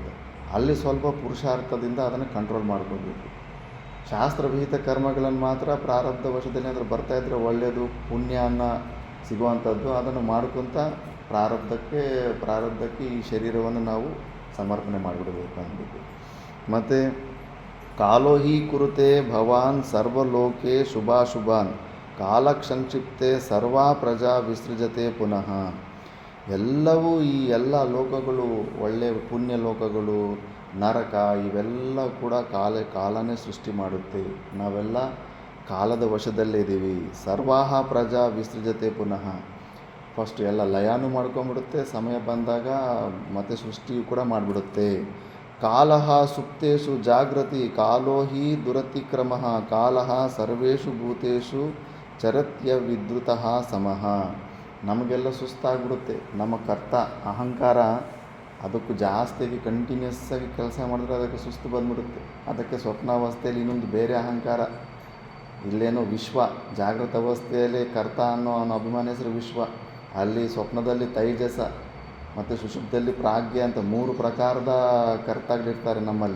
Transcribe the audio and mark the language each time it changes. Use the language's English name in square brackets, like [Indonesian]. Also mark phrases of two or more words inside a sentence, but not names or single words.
[Kannada] ಅಲ್ಲಿ ಸ್ವಲ್ಪ ಪುರುಷಾರ್ಥದಿಂದ ಅದನ್ನು ಕಂಟ್ರೋಲ್ ಮಾಡ್ಕೊಳ್ಬೇಕು. ಶಾಸ್ತ್ರವಿಹಿತ ಕರ್ಮಗಳನ್ನು ಮಾತ್ರ ಪ್ರಾರಬ್ಧ ವಶದಲ್ಲಿ ಏನಾದರೂ ಬರ್ತಾಯಿದ್ರೆ ಒಳ್ಳೆಯದು, ಪುಣ್ಯ ಅನ್ನ ಸಿಗುವಂಥದ್ದು, ಅದನ್ನು ಮಾಡ್ಕೊತ ಪ್ರಾರಬ್ಧಕ್ಕೆ ಈ ಶರೀರವನ್ನು ನಾವು ಸಮರ್ಪಣೆ ಮಾಡಿಬಿಡಬೇಕು ಅಂದ್ಬಿಟ್ಟು. [Sanskrit] ಮತ್ತು कालो हि कुरुते भवान् सर्वलोके शुभाशुभान् कालक्षंक्षिप्ते सर्वा प्रजा विसृजते पुनः. [Kannada] ಎಲ್ಲವೂ ಈ ಎಲ್ಲ ಲೋಕಗಳು, ಒಳ್ಳೆಯ ಪುಣ್ಯ ಲೋಕಗಳು, ನರಕ, ಇವೆಲ್ಲ ಕೂಡ ಕಾಲನೇ ಸೃಷ್ಟಿ ಮಾಡುತ್ತೆ. ನಾವೆಲ್ಲ ಕಾಲದ ವಶದಲ್ಲೇ ಇದ್ದೀವಿ. [Sanskrit] सर्वाह प्रजा विसृजते पुनः. [Kannada] ಫಸ್ಟ್ ಎಲ್ಲ ಲಯನೂ ಮಾಡ್ಕೊಂಬಿಡುತ್ತೆ, ಸಮಯ ಬಂದಾಗ ಮತ್ತೆ ಸೃಷ್ಟಿಯು ಕೂಡ ಮಾಡಿಬಿಡುತ್ತೆ. [Sanskrit] कालः सुप्तेषु जागृति कालो हि दुरतिक्रमः कालः सर्वेषु भूतेषु चरत्य विद्रुतः समः. [Kannada] ನಮಗೆಲ್ಲ ಸುಸ್ತಾಗ್ಬಿಡುತ್ತೆ. ನಮ್ಮ ಕರ್ತ ಅಹಂಕಾರ ಅದಕ್ಕೂ ಜಾಸ್ತಿಯಾಗಿ ಕಂಟಿನ್ಯೂಸ್ ಆಗಿ ಕೆಲಸ ಮಾಡಿದ್ರೆ ಅದಕ್ಕೆ ಸುಸ್ತು ಬಂದ್ಬಿಡುತ್ತೆ. ಅದಕ್ಕೆ ಸ್ವಪ್ನಾವಸ್ಥೆಯಲ್ಲಿ ಇನ್ನೊಂದು ಬೇರೆ ಅಹಂಕಾರ, ಇಲ್ಲೇನೋ ವಿಶ್ವ, ಜಾಗೃತ ಅವಸ್ಥೆಯಲ್ಲಿ ಕರ್ತ ಅನ್ನೋ ಅಭಿಮಾನ ಹೆಸರು ವಿಶ್ವ, ಅಲ್ಲಿ ಸ್ವಪ್ನದಲ್ಲಿ ತೈಜಸ ಮತ್ತು ಸುಷುಪ್ತಿಯಲ್ಲಿ ಪ್ರಾಜ್ಞೆ ಅಂತ 3 ಪ್ರಕಾರದ ಕರ್ತಗಳಿರ್ತಾರೆ ನಮ್ಮಲ್ಲಿ.